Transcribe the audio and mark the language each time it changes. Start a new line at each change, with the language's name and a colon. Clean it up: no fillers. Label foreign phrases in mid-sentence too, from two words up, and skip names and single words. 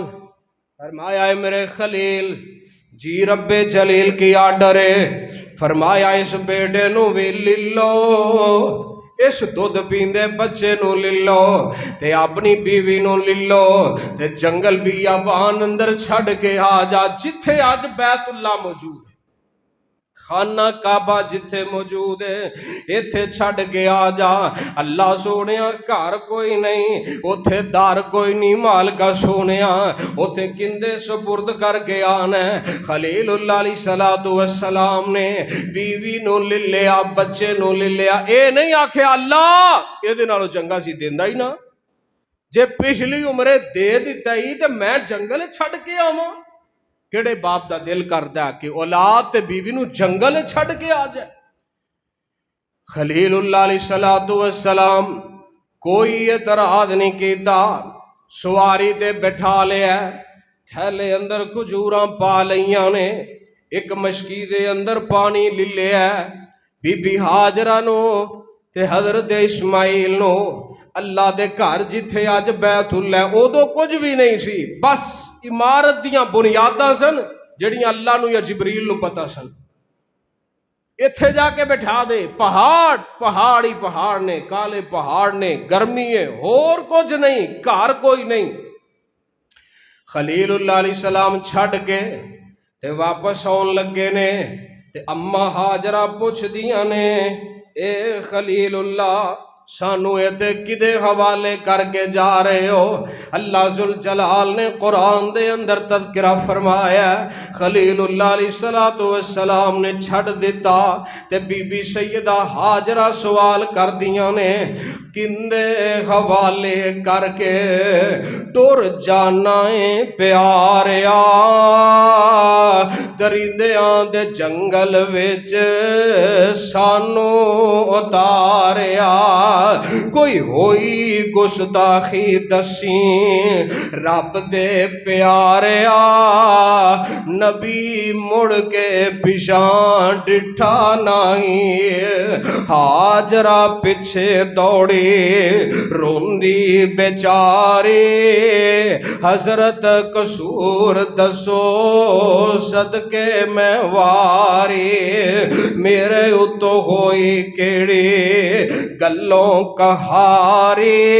Punjabi: فرمایا اے میرے خلیل جی رب جلیل کی آرڈر ہے، فرمایا اس بیٹے نو بھی لے لو، اس دودھ پیندے بچے نو لے لو، تے اپنی بیوی نو لے لو، تے جنگل بیابان اندر چھڑ کے آ جا، جتھے آج بیت اللہ موجود ہے، خانہ کعبہ جتھے موجود ہے، ایتھے چھڑ کے آ جا۔ اللہ سونیا گھر کوئی نہیں، اوتھے دار کوئی نہیں، مالکا سونیا اوتھے کندے سپرد کر کے آنا ہے۔ خلیل اللہ علیہ السلام نے بیوی نو لے لیا، بچے نو لے لیا، اے نہیں آکھے اللہ اے دے نالو چنگا سی دیندا ہی نا، جے پچھلی عمرے دے دیتا ہی تے میں جنگل چھڑ کے آواں۔ کیڑے باپ دا دل کردا ہے کہ اولاد تے بیوی نو جنگل چھڑ کے آ جائے؟ خلیل اللہ علیہ السلام کوئی اعتراض نہیں کیتا، سواری تے بٹھا لیا، تھیلے اندر کھجوراں پا لیاں نے، ایک مشکی دے اندر پانی لے لیا بی بی ہاجرہ نو تے حضرت اسماعیل نو اللہ دے گھر جتھے اج بیت اللہ ادو کچھ بھی نہیں سی، بس عمارت دیاں بنیاداں سن جڑیاں اللہ نو یا جبریل نو پتہ سن۔ اتھے جا کے بٹھا دے، پہاڑ ہی پہاڑ نے، کالے پہاڑ نے، گرمی ہے، اور کچھ نہیں، گھر کوئی نہیں۔ خلیل اللہ علیہ السلام چھڑ کے تے واپس آن لگے نے تے اماں ہاجرہ پوچھ دیاں نے اے خلیل اللہ سانو ایتے کدے حوالے کر کے جا رہے ہو؟ اللہ ذوالجلال نے قرآن دے اندر تذکرہ فرمایا خلیل اللہ علیہ السلام نے چھڑ دیتا تے بی بی سیدہ ہاجرہ سوال کر دیاں نے کندے حوالے کر کے ٹر جانا ہے پیاریا درندیاں دے جنگل وچ سانو اتاریا کوئی ہوئی گستاخی دسی رب دے پیاریا نبی مڑ کے پیشاں ڈٹھا نہیں ہاجرہ پیچھے دوڑی روندی بیچاری حضرت قصور دسو صدقے میں واری میرے اتو ہوئی کیڑی گلوں کہاری